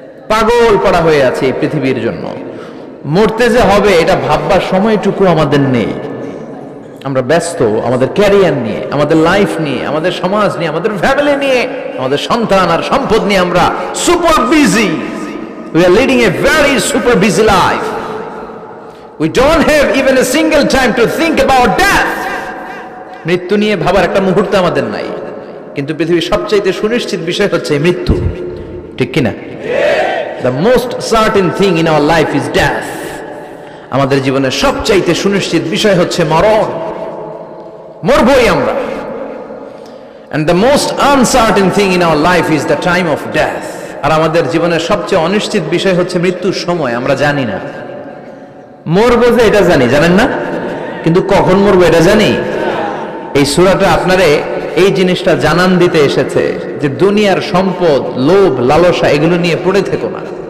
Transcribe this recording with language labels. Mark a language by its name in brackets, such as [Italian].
[Bangla] পাগল পড়া হয়ে আছে এই পৃথিবীর জন্য। মরতে যে হবে এটা ভাববার সময়টুকু আমাদের নেই। আমরা ব্যস্ত আমাদের ক্যারিয়ার নিয়ে, আমাদের লাইফ নিয়ে, আমাদের সমাজ নিয়ে, আমাদের ফ্যামিলি নিয়ে, আমাদের সন্তান আর সম্পদ নিয়ে আমরা super busy. [English] We are leading a very super busy life. We don't have even a single time to think about death. [Bangla] মৃত্যু নিয়ে ভাবার একটা মুহূর্ত আমাদের নাই। কিন্তু পৃথিবীর সবচাইতে সুনিশ্চিত বিষয় হচ্ছে মৃত্যু, ঠিক কিনা? [English] The most certain thing in our life is death. [Bangla] আমাদের জীবনের সবচাইতে সুনিশ্চিত বিষয় হচ্ছে মরণ, মরবই আমরা। [English] And the most uncertain thing in our life is the time of death. [Bangla] আর আমাদের জীবনের সবচেয়ে অনিশ্চিত বিষয় হচ্ছে মৃত্যুর সময়। আমরা জানি না মরবো, যে এটা জানি, জানেন না? কিন্তু কখন মরবো এটা জানি? এই সূরাটা আপনারে এই জিনিসটা জানান দিতে এসেছে যে দুনিয়ার সম্পদ, লোভ, লালসা এগুলো নিয়ে পড়ে থেকো না।